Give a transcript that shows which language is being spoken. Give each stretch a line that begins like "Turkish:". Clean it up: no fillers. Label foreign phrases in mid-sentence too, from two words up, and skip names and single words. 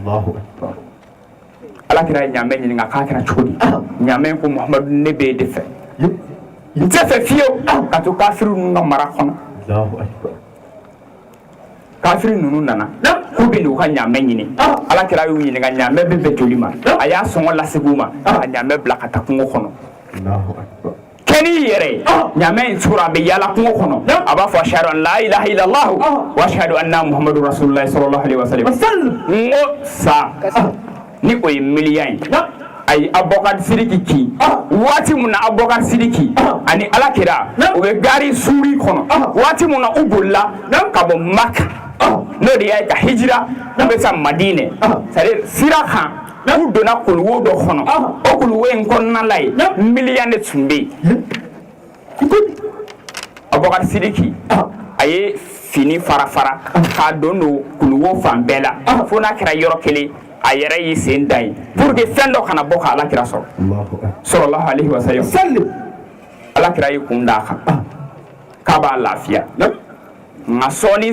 Bambara: alakira ye ɲamɛ ɲininka k'a kɛra cogo di ɲamɛ ko Muhammadu ne b'e de fɛ n tɛ fɛ fiyewu ka to kafiriw ninnu ka mara kɔnɔ kafiri ninnu nana k'u bɛ n'u ka ɲamɛ ɲini alakira y'u ɲininka ɲamɛ bɛ bɛn joli ma a y'a sɔngɔ lasegi u ma ka ɲamɛ bila ka taa kungo kɔnɔ kɛn'i yɛrɛ ye ɲamɛ in tora a bɛ yaala kungo kɔnɔ a b'a fɔ
Arabic: أشهد أن لا إله إلا الله وأشهد أن محمدا رسول الله صلى الله عليه وسلم
Bambara: n ko sa ni o ye miliya ye a ye Abubakar Sidiki ki waati mun na Abubakar Sidiki ani alakira u bɛ gari suuri kɔnɔ waati mun na u bolila ka bɔ Maka n'o de y'a ka hijira u bɛ sa Madinɛ c'est-à-dire sira kan u donna kuluwo dɔ kɔnɔ o kuluwo in kɔnɔna la ye miliya de tun bɛ yen Abubakar Sidiki a ye fini fara k'a don kuluwo fan bɛɛ la fo n'a kɛra yɔrɔ kelen a yɛrɛ y'i sen da ye
French: pour que
Bambara: fɛn dɔ kana bɔ ka alakira sɔrɔ
Arabic: صلى الله عليه وسلم
Bambara: alakira y'i kun d'a kan k'a b'a lafiya nka sɔɔni